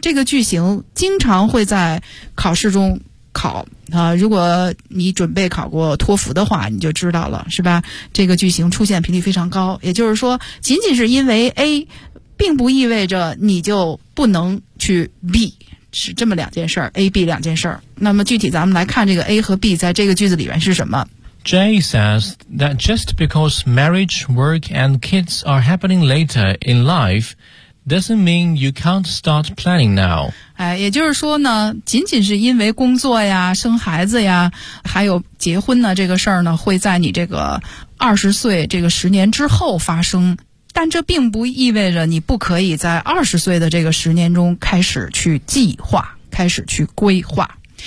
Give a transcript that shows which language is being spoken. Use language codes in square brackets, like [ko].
[zh] 这个句型经常会在考试中考啊，如果你准备考过托福的话，你就知道了，是吧？这个句型出现频率非常高，也就是说，仅仅是因为 A， 并不意味着你就不能去 B。是这么两件事儿 ,AB 两件事儿。那么具体咱们来看这个 A 和 B 在这个句子里面是什么。 [en] Jay says that just because marriage, work and kids are happening later in life doesn't mean you can't start planning now. [zh] 哎，也就是说呢，仅仅是因为工作呀、生孩子呀、还有结婚呢这个事儿呢，会在你这个20岁这个10年之后发生。但这并不意味着你不可以在20岁的这个10年中开始去计划，开始去规划。